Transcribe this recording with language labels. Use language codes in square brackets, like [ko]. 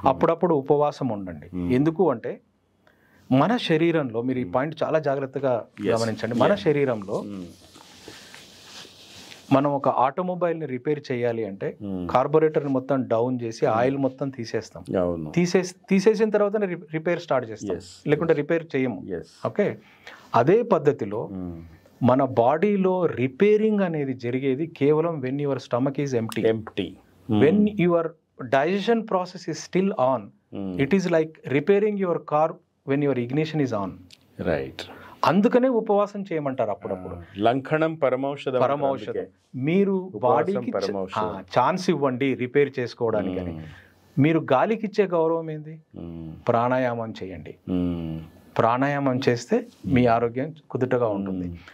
[te] అప్పుడప్పుడు ఉపవాసం ఉండండి. ఎందుకు అంటే మన శరీరంలో, మీరు ఈ పాయింట్ చాలా జాగ్రత్తగా గమనించండి, మన శరీరంలో మనం ఒక ఆటోమొబైల్ని రిపేర్ చేయాలి అంటే కార్బొరేటర్ని మొత్తం డౌన్ చేసి ఆయిల్ మొత్తం తీసేస్తాం. తీసేసిన తర్వాత రిపేర్ స్టార్ట్ చేస్తాం, లేకుంటే రిపేర్ చేయము. ఓకే, అదే పద్ధతిలో మన బాడీలో రిపేరింగ్ అనేది జరిగేది కేవలం [en] When your stomach is empty. When your digestion process is still on, it is like repairing your car when your ignition is on. Right. [te] అందుకనే ఉపవాసం చేయమంటారు అప్పుడప్పుడు. [sa] లంఘనం పరమౌషధం. [te] మీరు బాడీకి ఛాన్స్ ఇవ్వండి రిపేర్ చేసుకోవడానికి. మీరు గాలికి ఇచ్చే గౌరవం ఏంది? ప్రాణాయామం చేయండి. ప్రాణాయామం చేస్తే మీ ఆరోగ్యం కుదుటగా ఉంటుంది.